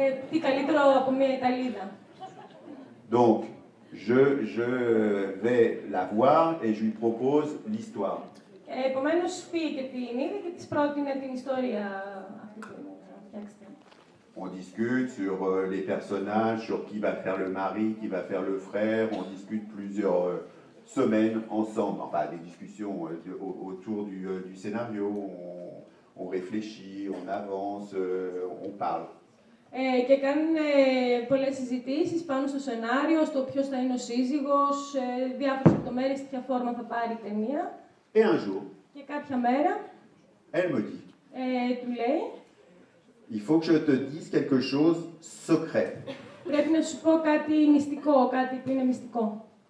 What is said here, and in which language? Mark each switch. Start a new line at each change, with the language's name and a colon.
Greek: Τι καλύτερο από μια Ιταλίδα.
French: Donc, je vais la voir et je lui propose l'histoire.
Greek: Επομένως, πήγε και την είδε και της πρότεινε την ιστορία αυτή που φτιάξετε.
French: On discute sur les personnages, sur qui va faire le mari, qui va faire le frère. On discute plusieurs semaines ensemble. Enfin, des discussions autour du scénario. On réfléchit, on avance, on parle.
Greek: Και κάνουν πολλές συζητήσεις πάνω στο σενάριο, στο ποιος θα είναι ο σύζυγος, διάφορες λεπτομέρειες, ποια φόρμα θα πάρει η ταινία.
French: Et un jour,
Greek: Και κάποια μέρα
French: elle me dit,
Greek: του λέει
French: il faut que je te dise quelque chose secret.
Greek: πρέπει να σου πω κάτι μυστικό, κάτι που είναι μυστικό.